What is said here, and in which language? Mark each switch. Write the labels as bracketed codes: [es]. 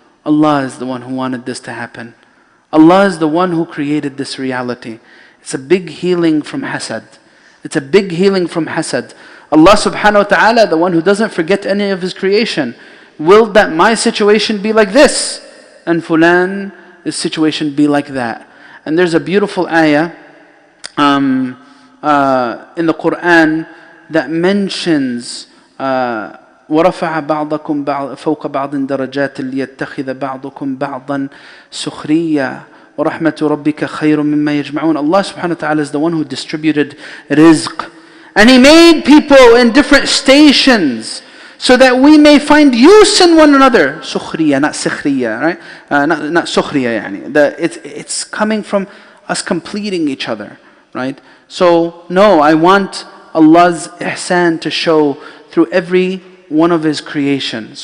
[en] Allah is the one who wanted this to happen. Allah is the one who created this reality. It's a big healing from hasad. It's a big healing from hasad. Allah subhanahu wa ta'ala, the one who doesn't forget any of His creation, willed that my situation be like this, and fulan, this situation be like that. And there's a beautiful ayah in the Quran that mentions [ar] وَرَفَعَ بَعْضَكُمْ فَوْقَ بَعْضٍ دَرَجَاتٍ لِيَتَّخِذَ بَعْضُكُمْ بَعْضًا سُخْرِيًّا وَرَحْمَةُ رَبِّكَ خَيْرٌ مِمَّا يَجْمَعُونَ. [en] Allah subhanahu wa ta'ala is the one who distributed rizq. And He made people in different stations so that we may find use in one another. Sukhriya, not sikhriya, right? Not sukhriya, yani. It's coming from us completing each other, right? So, no, I want Allah's ihsan to show through every one of His creation.